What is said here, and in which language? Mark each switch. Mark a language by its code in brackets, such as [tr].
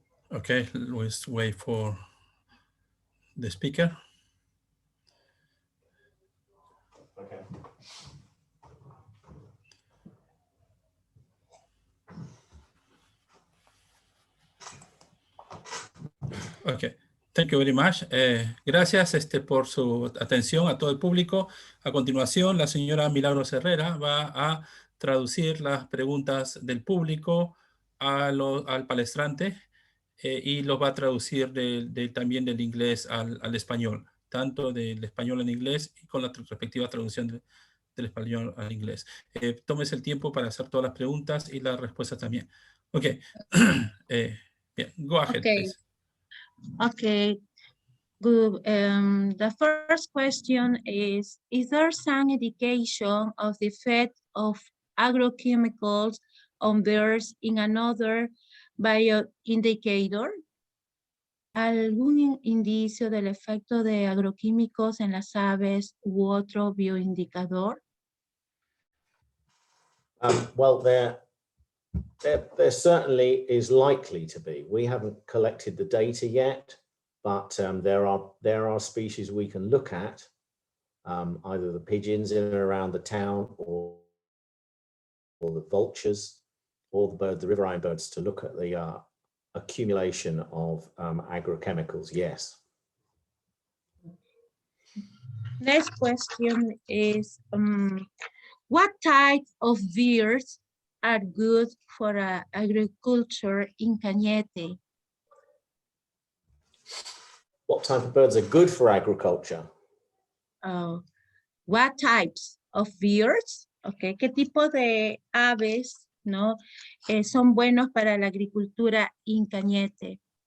[en] Okay, let's wait for the speaker. Okay. Okay, thank you very much. [es] Gracias por su atención a todo el público. A continuación, la señora Milagros Herrera va a traducir las preguntas del público al palestrante y los va a traducir también del inglés al español, tanto del español en inglés y con la respectiva traducción del español al inglés. Tómese el tiempo para hacer todas las preguntas y las respuestas también. [en] Ok, bien, go ahead, please. Okay, good. The first question is there some indication of the effect of agrochemicals on birds in another bioindicator? [es] ¿Algún indicio del efecto de agroquímicos en las aves u otro bioindicador? [en] Well, there certainly is likely to be. We haven't collected the data yet, but there are species we can look at, either the pigeons in and around the town or the vultures or the riverine birds, to look at the accumulation of agrochemicals, yes. Next question is, what type of birds are good for agriculture in Cañete? What type of birds are good for agriculture? What types of birds? [es] Okay, ¿qué tipo de aves, no, son buenos para la agricultura en Cañete?